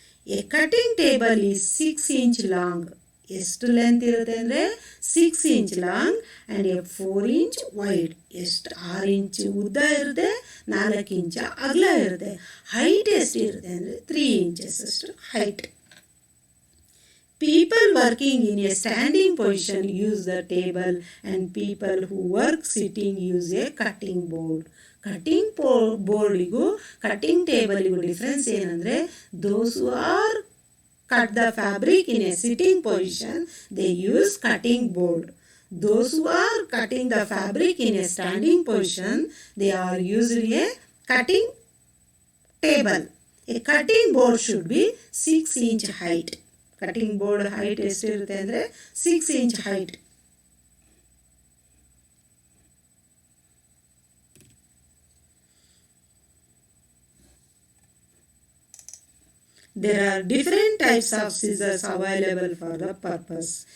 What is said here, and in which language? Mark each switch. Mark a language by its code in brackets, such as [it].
[en] A cutting table is 6 inch long. [kn] ಎಷ್ಟು length ಇರುತ್ತೆ ಅಂದರೆ [en] 6 inch long and 4 inch wide. [kn] ಎಷ್ಟು 6 inch ಉದ್ದ ಇರುತ್ತೆ, 4 inch ಅಗಲ ಇರುತ್ತೆ. ಹೈಟ್ ಎಷ್ಟು ಇರುತ್ತೆ ಅಂದರೆ 3 inches ಅಷ್ಟು height. [en] People working in a standing position use the table and people who work sitting use a cutting board. [kn] Cutting ಬೋರ್ಡಿಗೂ cutting ಟೇಬಲಿಗೂ difference ಏನಂದರೆ, [en] those who are cut the fabric in a sitting position they use cutting board. Those who are cutting the fabric in a standing position they are using a cutting table. A cutting board should be 6 inch height. [kn] Cutting board height ಎಷ್ಟಿರುತ್ತೆ ಅಂದರೆ 6 inch height. [en] There are different types of scissors available for the purpose.